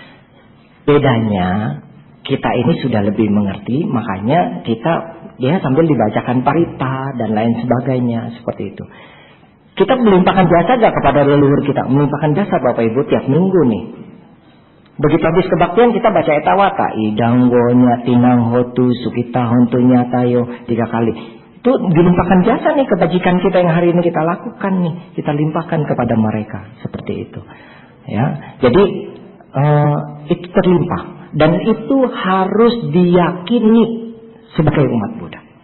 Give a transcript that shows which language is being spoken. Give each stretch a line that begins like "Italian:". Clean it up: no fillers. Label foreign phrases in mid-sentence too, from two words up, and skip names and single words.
Indonesian: Bedanya kita ini sudah lebih mengerti, makanya dia sambil dibacakan parita dan lain sebagainya seperti itu. Kita melimpahkan jasa gak kepada leluhur kita? Melimpahkan jasa Bapak Ibu tiap minggu nih. Begitu habis kebaktian kita baca
Pali: etawata, idanggonya tinang hotu sukita hontunya tayo
Indonesian: 3 kali. Itu dilimpahkan jasa nih kebajikan kita yang hari ini kita lakukan nih, kita limpahkan kepada mereka seperti itu. Ya, jadi itu terlimpah dan itu harus diyakini sebagai umat Buddha.